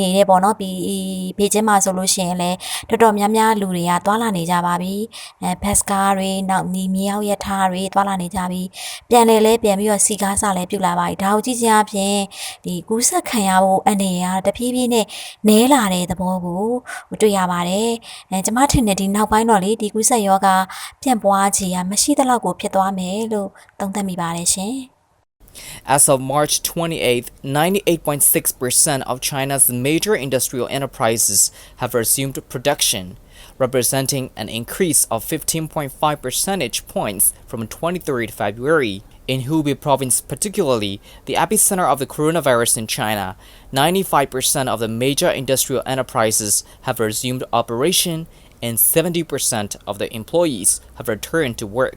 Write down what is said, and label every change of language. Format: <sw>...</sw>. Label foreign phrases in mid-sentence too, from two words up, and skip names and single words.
<my>နေတဲ့ပေါ့နော်ဘေကျင်းမှာဆိုလို့ရှိရင်လည်းတော်တော်များများလူတွေကသွာလာနေကြပါပြီဘတ်စကားတွေနောက်မြေအောက်ရထားတွေသွာလာနေကြပြီပြန်လဲပြန်ပြီးတော့စီကားစားလဲပြုတ်လာပါပြီဒါကိုကြည့်ချင်းအပြင်ဒီကူးစက်ခံရဖို့အနေရတဖြည်းဖြည်းနဲ့နဲလာတဲ့သဘောကိုတွေ့ရပါတယ်ကျမထင်တယ်ဒီနောက်ပိုင်းတော့လေဒီကူးစက်ရောဂါပြန့်ပွားခြင်းမရှိသလောက်ကိုဖြစ်သွားမယ်လို့သုံးသပ်မိပါတယ်ရှင်</my> <en>As of March 28th, 98.6% of China's major industrial enterprises have resumed production, representing an increase of 15.5 percentage points from 23rd February. In Hubei province particularly, the epicenter of the coronavirus in China, 95% of the major industrial enterprises have resumed operation and 70% of the employees have returned to work.</en>